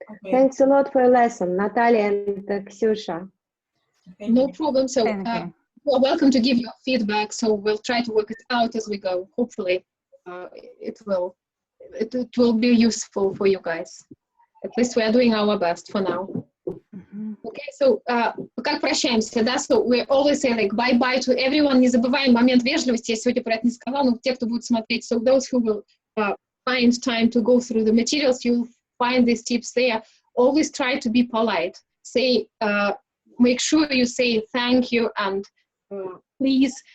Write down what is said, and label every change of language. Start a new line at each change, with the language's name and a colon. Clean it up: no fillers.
English: Thanks a lot for your lesson, Natalia and Ksyusha. No problem. So you're welcome to give your feedback. So we'll try to work it out as we go. Hopefully, it will be useful for you guys. At least we are doing our best for now. Okay, so
Russian: как прощаемся, да?
English: So we always say like bye-bye to everyone.
Russian: Не забываем момент вежливости. Я сегодня про это не сказала, но те, кто будет смотреть,
English: so those who will find time to go through the materials, you'll find these tips there. Always try to be polite. Say, make sure you say thank you and please.